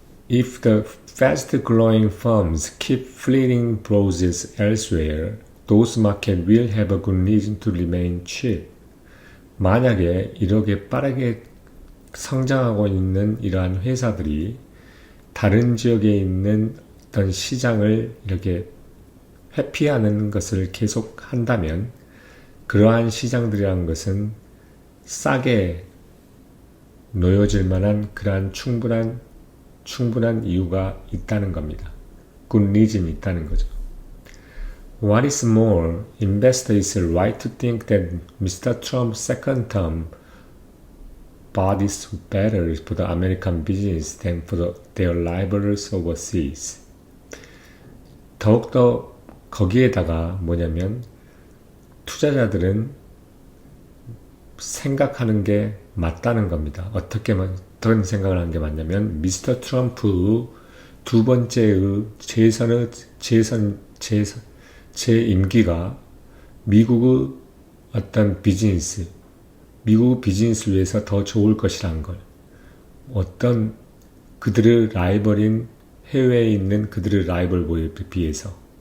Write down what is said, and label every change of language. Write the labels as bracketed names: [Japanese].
[English] If the fast-growing firms keep fleeing browsers elsewhere, those markets will have a good reason to remain cheap. [Korean] 만약에 이렇게 빠르게 성장하고 있는 이러한 회사들이 다른 지역에 있는 어떤 시장을 이렇게 회피하는 것을 계속 한다면 그러한 시장들이라는 것은 싸게 놓여질 만한 그러한 충분한 이유가 있다는 겁니다. [English] good reason [Korean] 이 있다는 거죠. [English] What is more, investors are right to think that Mr. Trump's second term bodes better for the American business than for their rivals overseas. [Korean] 더욱더 거기에다가 뭐냐면 투자자들은 생각하는 게 맞다는 겁니다. 어떤 생각을 하는 게 맞냐면 미스터 트럼프 두 번째의 재임기가 미국의 어떤 미국 비즈니스를 위해서 더 좋을 것이란 걸, 어떤 그들의 라이벌인 해외에 있는 그들의 라이벌에 비해서